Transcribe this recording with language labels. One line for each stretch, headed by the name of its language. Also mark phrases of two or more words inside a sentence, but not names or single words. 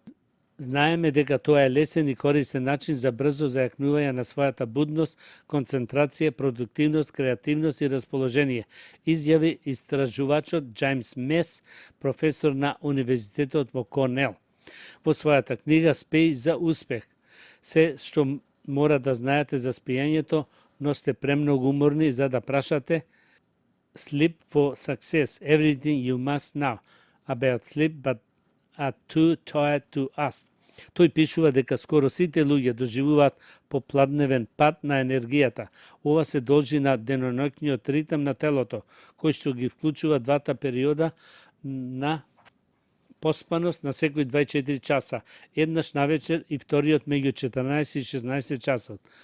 Macedonian: Знаеме дека тоа е лесен и користен начин за брзо зајакнување на својата будност, концентрација, продуктивност, креативност и расположение, изјави истражувачот Џајмс Мес, професор на Универзитетот во Корнел. Во својата книга Спеј за успех. Се што мора да знаете за спиењето, но сте премногу уморни за да прашате
English: Sleep for success, everything you must know about sleep, but are too tired to ask.
Macedonian: Тој пишува дека скоро сите луѓе доживуваат попладневен пад на енергијата. Ова се должи на деноноќниот ритм на телото, кој што ги вклучува двата периода на поспаност на секој 24 часа, еднаш навечер и вториот меѓу 14 и 16 часот.